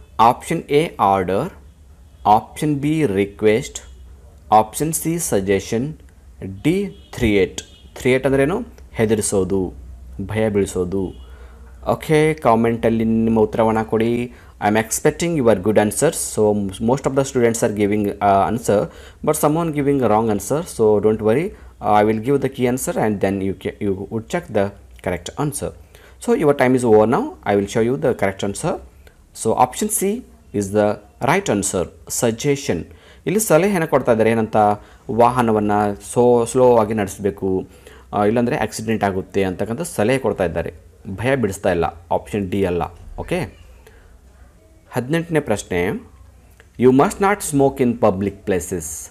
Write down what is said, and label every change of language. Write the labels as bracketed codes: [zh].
[en] Option A order, option B request, option C suggestion, D threat. Threat ಅಂದ್ರೇನು? [kn] ಹೆದರಿಸೋದು, ಭಯ ಬೀಳಿಸೋದು. Okay, ಕಾಮೆಂಟಲ್ಲಿ ನಿಮ್ಮ ಉತ್ತರವನ್ನು ಕೊಡಿ. [en] I am expecting your good answers. So most of the students are giving answer, but someone giving wrong answer. So don't worry, I will give the key answer and then you would check the correct answer. So your time is over now. I will show you the correct answer. So option C is the right answer, suggestion. [kn] ಇಲ್ಲಿ ಸಲಹೆಯನ್ನು ಕೊಡ್ತಾ ಇದ್ದಾರೆ, ಏನಂತ? ವಾಹನವನ್ನು slow ಆಗಿ ನಡೆಸಬೇಕು, ಇಲ್ಲಾಂದರೆ accident ಆಗುತ್ತೆ ಅಂತಕ್ಕಂಥ ಸಲಹೆ ಕೊಡ್ತಾ ಇದ್ದಾರೆ, ಭಯ ಬಿಡಿಸ್ತಾ ಇಲ್ಲ. ಆಪ್ಷನ್ ಡಿ ಅಲ್ಲ. [en] okay, [kn] 18ನೇ ಪ್ರಶ್ನೆ, [en] You must not smoke in public places.